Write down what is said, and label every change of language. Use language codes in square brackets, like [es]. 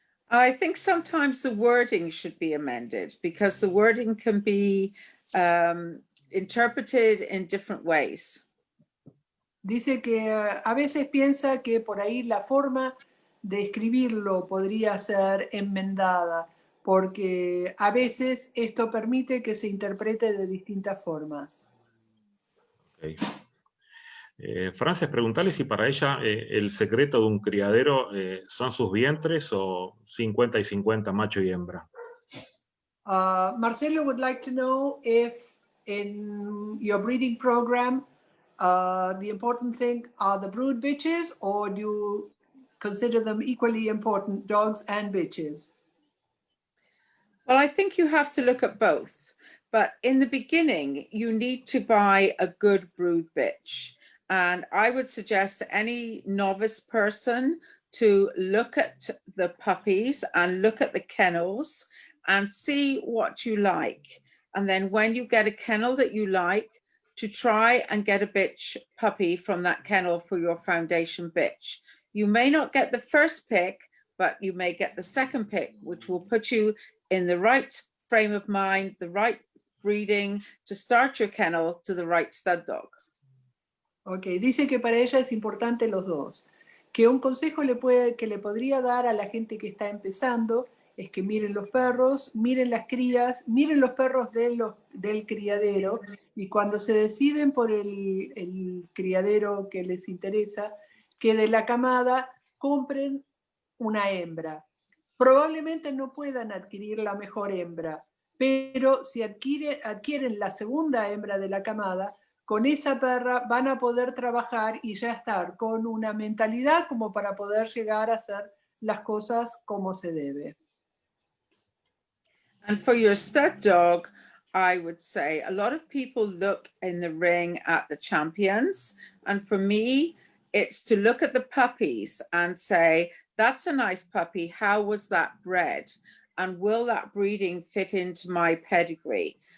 [en] I think sometimes the wording should be amended because the wording can be interpreted in different ways. [es] Dice que a veces piensa que por ahí la forma de escribirlo podría ser enmendada, porque a veces esto permite que se interprete de distintas formas. [en] Okay. [es] Frances, preguntale si para ella el secreto de un criadero son sus vientres o 50 y 50, macho y hembra. [en] Marcelo would like to know if in your breeding program the important thing are the brood bitches, or do you consider them equally important, dogs and bitches? Well, I think you have to look at both. But in the beginning, you need to buy a good brood bitch. And I would suggest to any novice person to look at the puppies and look at the kennels and see what you like. And then when you get a kennel that you like, to try and get a bitch puppy from that kennel for your foundation bitch. You may not get the first pick, but you may get the second pick, which will put you in the right frame of mind, the right breeding to start your kennel to the right stud dog. [es] Ok, dice que para ella es importante los dos. Que un consejo que le podría dar a la gente que está empezando es que miren los perros, miren las crías, miren los perros del criadero, y cuando se deciden por el criadero que les interesa, que de la camada compren una hembra. Probablemente no puedan adquirir la mejor hembra, pero si adquieren la segunda hembra de la camada, con esa perra van a poder trabajar y ya estar con una mentalidad como para poder llegar a hacer las cosas como se debe. [en] And for your stud dog, I would say a lot of people look in the ring at the champions. And for me, it's to look at the puppies and say, that's a nice puppy. How was that bred? And will that breeding fit into my pedigree?